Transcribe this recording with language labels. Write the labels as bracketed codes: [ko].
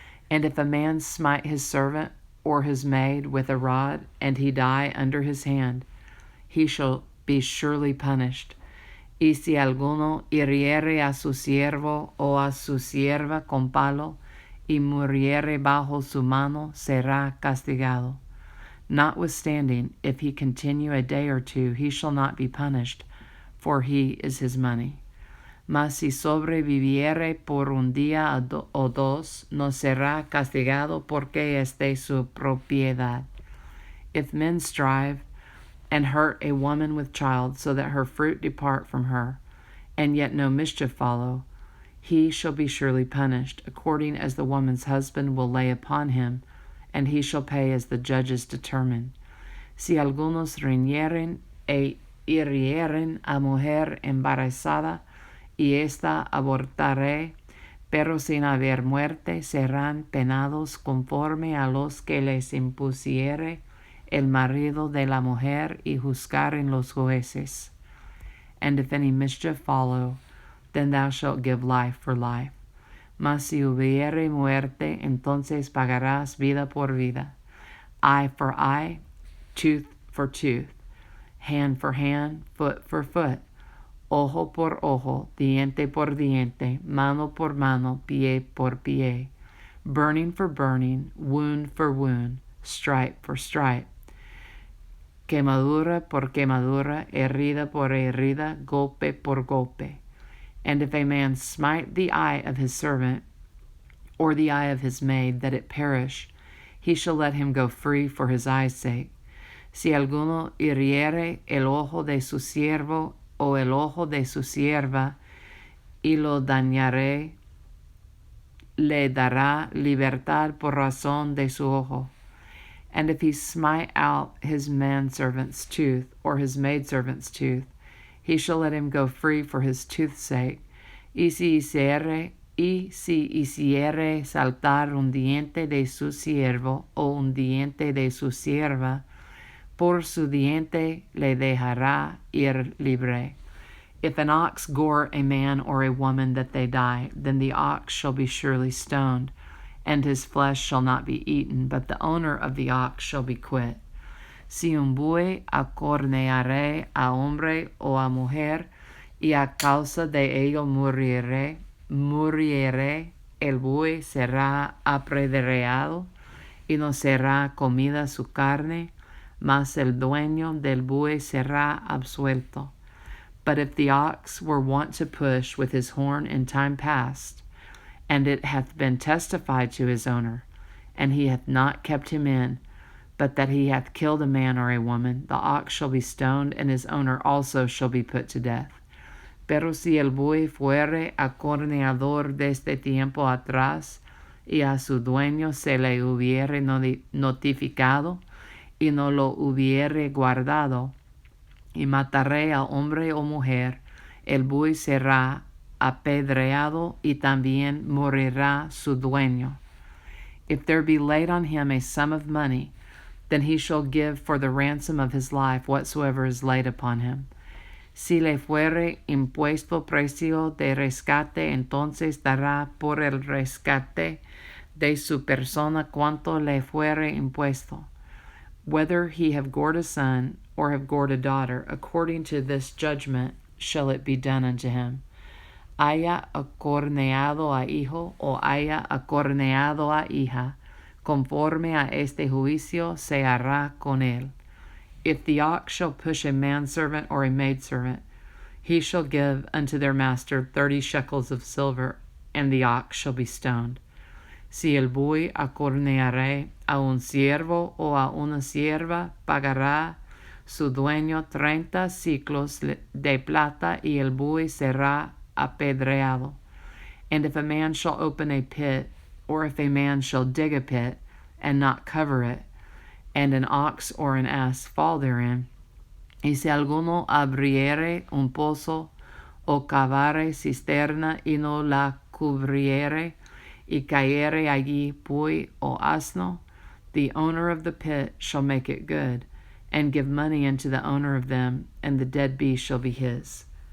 [en] And if a man smite his servant or his maid with a rod, and he die under his hand, he shall be surely punished. [es] Y si alguno hiriere a su siervo o a su sierva con palo, y muriere bajo su mano, será castigado. [en] Notwithstanding, if he continue a day or two, he shall not be punished, for he is his money. [es] Mas si sobreviviere por un día o dos, no será castigado, porque es de su propiedad. [en] If men strive and hurt a woman with child, so that her fruit depart from her, and yet no mischief follow, he shall be surely punished, according as the woman's husband will lay upon him, and he shall pay as the judges determine. [es] Si algunos riñeren e hirieren a mujer embarazada, y ésta abortare, pero sin haber muerte, serán penados conforme a los que les impusiere el marido de la mujer, y juzgaren los jueces. [en] And if any mischief follow, then thou shalt give life for life. [es] Mas si hubiere muerte, entonces pagarás vida por vida, [en] eye for eye, tooth for tooth, hand for hand, foot for foot, [es] ojo por ojo, diente por diente, mano por mano, pie por pie, [en] burning for burning, wound for wound, stripe for stripe, [es] quemadura por quemadura, herida por herida, golpe por golpe. [en] And if a man smite the eye of his servant, or the eye of his maid, that it perish, he shall let him go free for his eye's sake. [es] Si alguno hiriere el ojo de su siervo o el ojo de su sierva, y lo dañare, le dará libertad por razón de su ojo. [en] And if he smite out his manservant's tooth, or his maidservant's tooth, he shall let him go free for his tooth's sake. [es] Y si hiciere saltar un diente de su siervo o un diente de su sierva, por su diente le dejará ir libre. [en] If an ox gore a man or a woman that they die, then the ox shall be surely stoned, and his flesh shall not be eaten, but the owner of the ox shall be quit. [es] Si un buey acorneare a hombre o a mujer, y a causa de ello muriere, el buey será apedreado, y no será comida su carne, mas el dueño del buey será absuelto. [en] But if the ox were wont to push with his horn in time past, and it hath been testified to his owner, and he hath not kept him in, but that he hath killed a man or a woman, the ox shall be stoned, and his owner also shall be put to death. [es] Pero si el buey fuere acorneador desde tiempo atrás, y a su dueño se le hubiere notificado, y no lo hubiere guardado, y matare a hombre o mujer, el buey será apedreado, y también morirá su dueño. [en] If there be laid on him a sum of money, then he shall give for the ransom of his life whatsoever is laid upon him. [es] Si le fuere impuesto precio de rescate, entonces dará por el rescate de su persona cuanto le fuere impuesto. [en] whether he have gored a son or have gored a daughter, according to this judgment shall it be done unto him. [es] Haya acorneado a hijo o haya acorneado a hija, conforme a este juicio se hará con él. [en] If the ox shall push a manservant or a maidservant, he shall give unto their master 30 shekels of silver, and the ox shall be stoned. [es] Si el buey acorneare a un siervo o a una sierva, pagará su dueño 30 ciclos de plata, y el buey será apedreado. [en] And if a man shall open a pit, or if a man shall dig a pit, and not cover it, and an ox or an ass fall therein, [es] y si alguno abriere un pozo, o cavare cisterna, y no la cubriere, y cayere allí buey o asno, [en] the owner of the pit shall make it good, and give money unto the owner of them, and the dead beast shall be his.